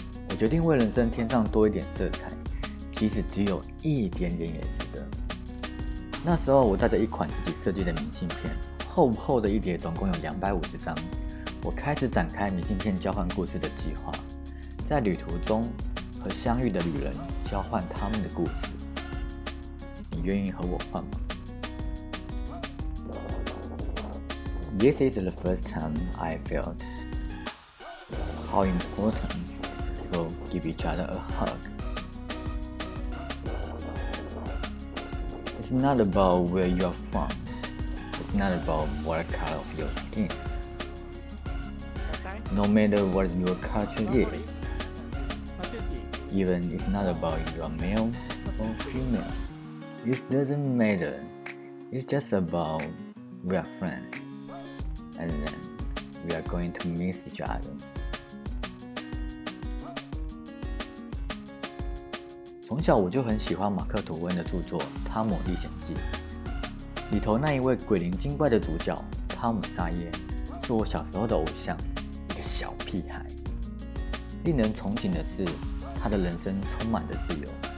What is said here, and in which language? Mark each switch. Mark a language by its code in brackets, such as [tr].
[zh] 我决定为人生添上多一点色彩，即使只有一点点也值得。那时候我带着一款自己设计的明信片，厚厚的一叠，总共有250张。我开始展开明信片交换故事的计划，在旅途中和相遇的旅人交换他们的故事。你愿意和我换吗？ [en] This is the first time I felt how important people give each other a hug. It's not about where you are from. It's not about what color of your skin. No matter what your culture is, even it's not about you are male or female. It doesn't matter. It's just about we are friends, and then we are going to miss each other. [zh] 从小我就很喜欢马克·吐温的著作《汤姆历险记》，里头那一位鬼灵精怪的主角汤姆·沙耶，是我小时候的偶像，一个小屁孩。令人憧憬的是，他的人生充满着自由。